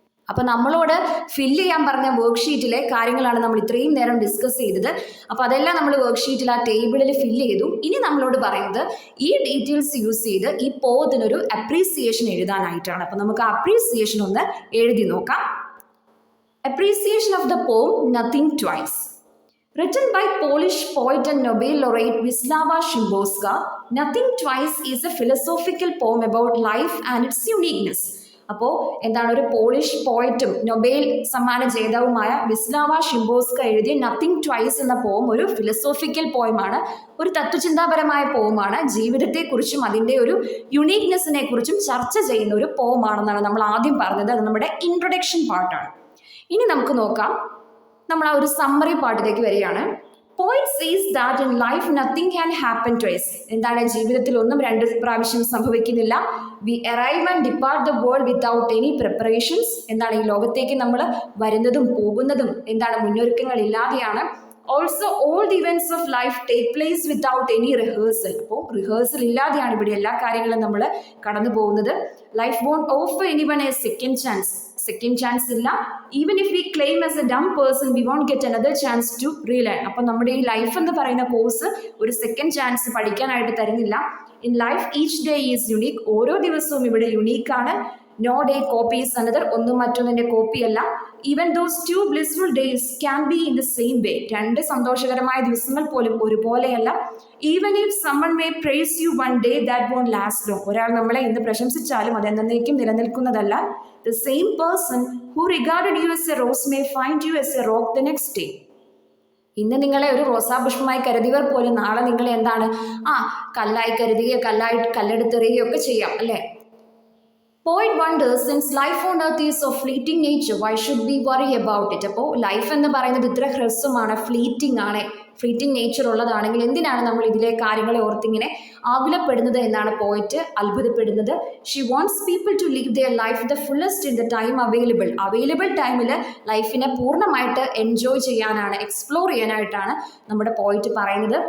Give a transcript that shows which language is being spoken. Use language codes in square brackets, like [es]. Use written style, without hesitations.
[ml] അപ്പൊ നമ്മളോട് ഫില്ല് ചെയ്യാൻ പറഞ്ഞ വർക്ക്ഷീറ്റിലെ കാര്യങ്ങളാണ് നമ്മൾ ഇത്രയും നേരം ഡിസ്കസ് ചെയ്തത്. അപ്പൊ അതെല്ലാം നമ്മൾ വർക്ക്ഷീറ്റിൽ ആ ടേബിളിൽ ഫില്ല് ചെയ്തു. ഇനി നമ്മളോട് പറയുന്നത് ഈ ഡീറ്റെയിൽസ് യൂസ് ചെയ്ത് ഈ പോയത്തിനൊരു അപ്രീസിയേഷൻ എഴുതാനായിട്ടാണ്. അപ്പൊ നമുക്ക് അപ്രീസിയേഷൻ ഒന്ന് എഴുതി നോക്കാം. [en] Appreciation of the poem nothing twice. Written by Polish poet and Nobel laureate Wisława Szymborska, Nothing Twice is a philosophical poem about life and its uniqueness. [ml] അപ്പോൾ ഒരു പോളിഷ് പോയറ്റും നൊബേൽ സമ്മാന ജേതാവുമായ വിസ്ലാവ ഷിംബോസ്ക എഴുതിയ nothing twice എന്ന പോം ഒരു philosophical പോയമാണ്, ഒരു തത്വചിന്താപരമായ പോമാണ്. ജീവിതത്തെക്കുറിച്ചും അതിൻ്റെ ഒരു യുണീക്നെസ്സിനെ കുറിച്ചും ചർച്ച ചെയ്യുന്ന ഒരു പോമാണെന്നാണ് നമ്മൾ ആദ്യം പറഞ്ഞത്. അത് നമ്മുടെ ഇൻട്രൊഡക്ഷൻ പാർട്ടാണ്. ഇനി നമുക്ക് നോക്കാം, നമ്മൾ ആ ഒരു സമ്മറി പാർട്ടിലേക്ക് വരികയാണ്. [en] Poet says that in life nothing can happen twice. [ml] ജീവിതത്തിൽ ഒന്നും 2 പ്രാവശ്യം സംഭവിക്കുന്നില്ല. [en] We arrive and depart the world without any preparations. [ml] ഈ ലോകത്തേക്ക് നമ്മൾ വരുന്നതും പോകുന്നതും മുന്നൊരുക്കങ്ങൾ ഇല്ലാതെയാണ്. [en] Also all the events of life take place without any rehearsal. [ml] അപ്പോൾ റിഹേഴ്സൽ ഇല്ലാതെയാണ് ഇവിടെ എല്ലാ കാര്യങ്ങളും നമ്മൾ കടന്നു പോകുന്നത്. [en] Life won't offer anyone a second chance. [ml] Second chance ഇല്ല. [en] Even if we claim as a dumb person we won't get another chance to relearn. [ml] അപ്പം നമ്മുടെ ഈ ലൈഫ് എന്ന് പറയുന്ന കോഴ്സ് ഒരു സെക്കൻഡ് ചാൻസ് പഠിക്കാനായിട്ട് തരുന്നില്ല. [en] In life each day is unique. [ml] ഓരോ ദിവസവും ഇവിടെ യുണീക്കാണ്. [en] No day copies another. [ml] ഒന്നും മറ്റൊന്നിന്റെ കോപ്പിയല്ല. [en] Even those 2 blissful days can be in the same way. [ml] 2 സന്തോഷകരമായ ദിവസങ്ങൾ പോലും ഒരുപോലെയല്ല. [en] Even if someone may praise you one day, that won't last long. [ml] ഒരാൾ നമ്മളെ ഇന്ന് പ്രശംസിച്ചാലും അത് എന്നേക്കും നിലനിൽക്കുന്നതല്ല. [en] The same person who regarded you as a rose may find you as a rock the next day. [ml] ഇന്ന് നിങ്ങളെ ഒരു റോസാപുഷ്പമായി കരുതിയവർ പോലും നാളെ നിങ്ങളെ കല്ലായി കരുതുകയോ കല്ലെടുത്തെറിയുകയോ ഒക്കെ ചെയ്യാം അല്ലേ. [en] Poet wonders, since life on earth is of fleeting nature, why should we worry about it? [ml] അപ്പോൾ ലൈഫ് എന്ന് പറയുന്നത് ഇത്ര ഹ്രസ്വമാണ്, ഫ്ലീറ്റിംഗ് നേച്ചർ ഉള്ളതാണെങ്കിൽ എന്തിനാണ് നമ്മൾ ഇതിലെ കാര്യങ്ങളെ ഓർത്തിങ്ങനെ ആകുലപ്പെടുന്നത് എന്നാണ് പോയിറ്റ് അത്ഭുതപ്പെടുന്നത്. [en] she wants people to live their life the fullest in the time available [ml] ടൈമിൽ ലൈഫിനെ പൂർണ്ണമായിട്ട് എൻജോയ് ചെയ്യാനാണ്, എക്സ്പ്ലോർ ചെയ്യാനായിട്ടാണ് നമ്മുടെ പോയിറ്റ് പറയുന്നത്.